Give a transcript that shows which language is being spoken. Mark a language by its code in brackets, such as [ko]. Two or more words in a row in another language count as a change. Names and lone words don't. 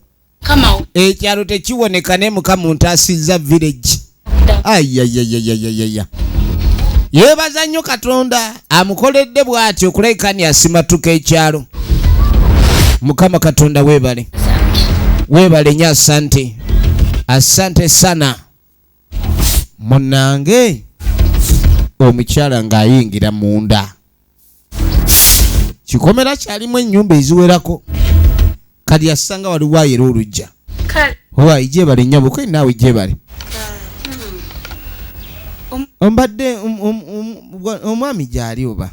[lg] Ekyalo tekiwoneka ne Mukama ntaasizza village. Ayayayayayaya. Yeebaza nnyo Katonda amukoledde bw'ati okulabikani asimatuka ekyalo. Mukama Katonda weebale. Weebale nnyo [sw] asante. Asante sana. [lg] Munnange omukyala ng'ayingira munda. Kikomera kyalimu ennyumba eziwerako. Kati asanga waliwo ayera olujja. Owa ijebale nnyabo kwe naawe ijebale. Ombadde omwami gyali oba?